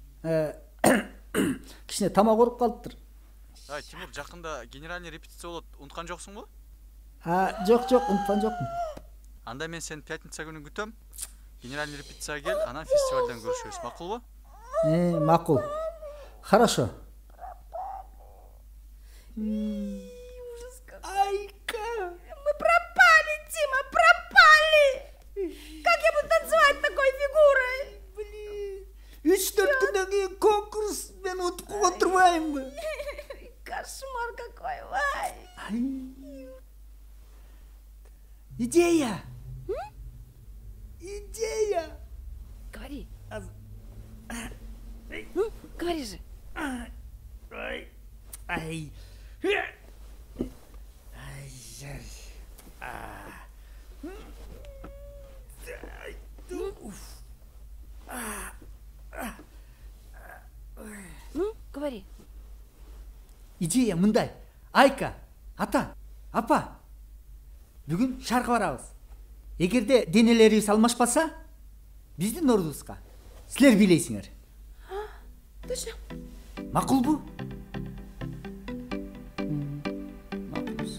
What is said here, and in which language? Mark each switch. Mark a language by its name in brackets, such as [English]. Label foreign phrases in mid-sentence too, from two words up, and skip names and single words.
[Kyrgyz] Кичине тамак ооруп калыптыр. Тимур, жакында [Russian] генеральный репетиция [Kyrgyz] болот, унуткан жоксуңбу? Жок, унуткан жокмун. Анда мен сени пятница күнү күтөм. [Russian] Генеральный репетицияга [Kyrgyz] кел, анан фестивалдан көрүшөбүз, макулбу? Макул. [Russian] Хорошо. Айка, мы пропали, Тима, пропали! Как я буду танцевать такой фигурой? [Kyrgyz] 3-4 күндөн кийин конкурс, мен утуп отурбаймынбы? [Russian] Кошмар какой, вай! Идея! Говори. Ну, говори же. Ну, говори. [Kyrgyz] Идея мындай. Айка, ата, апа. Бүгүн шаркы барабыз. Эгерде денелерибиз алмашпаса, биздин ордубузга силер бийлейсиңер. [Russian] Точно. [Kyrgyz] Макулбу? Макулбуз.